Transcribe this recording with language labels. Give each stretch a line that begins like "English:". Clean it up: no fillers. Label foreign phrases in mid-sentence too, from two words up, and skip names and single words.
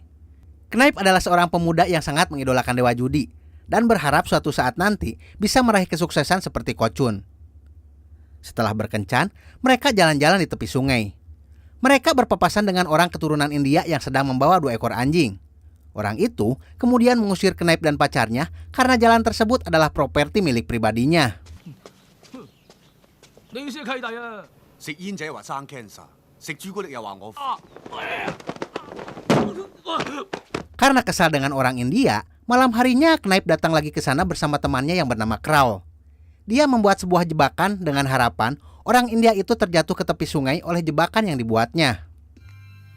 Indonesian: Knipe adalah seorang pemuda yang sangat mengidolakan dewa judi dan berharap suatu saat nanti bisa meraih kesuksesan seperti Ko Chun. Setelah berkencan, mereka jalan-jalan di tepi sungai. Mereka berpapasan dengan orang keturunan India yang sedang membawa 2 ekor anjing. Orang itu kemudian mengusir Knipe dan pacarnya karena jalan tersebut adalah properti milik pribadinya.
Cantonese: 你先契弟啊！食煙者話生 cancer，食朱古力又話我。
Indonesian: Karena kesal dengan orang India, malam harinya Knipe datang lagi ke sana bersama temannya yang bernama Crow. Dia membuat sebuah jebakan dengan harapan orang India itu terjatuh ke tepi sungai oleh jebakan yang dibuatnya.